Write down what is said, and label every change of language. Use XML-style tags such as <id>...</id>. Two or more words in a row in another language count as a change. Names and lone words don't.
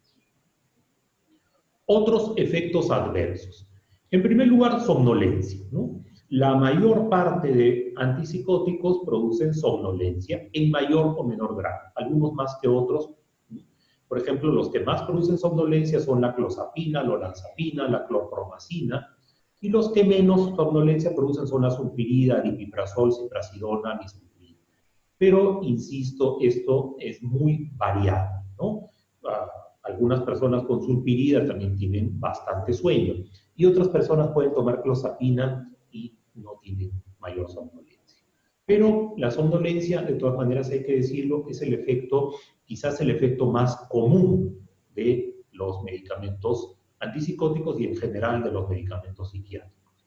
<es>Otros efectos adversos. En primer lugar, somnolencia, ¿no? La mayor parte de antipsicóticos producen somnolencia en mayor o menor grado, algunos más que otros. Por ejemplo, los que más producen somnolencia son la clozapina, la olanzapina, la clorpromacina, y los que menos somnolencia producen son la sulpirida, aripiprazol, ciprasidona, misulprida. Pero, insisto, esto es muy variable, ¿no? Algunas personas con sulpirida también tienen bastante sueño, y otras personas pueden tomar clozapina y no tienen mayor somnolencia. Pero la somnolencia, de todas maneras hay que decirlo, es el efecto, quizás el efecto más común de los medicamentos antipsicóticos y en general de los medicamentos psiquiátricos.</es>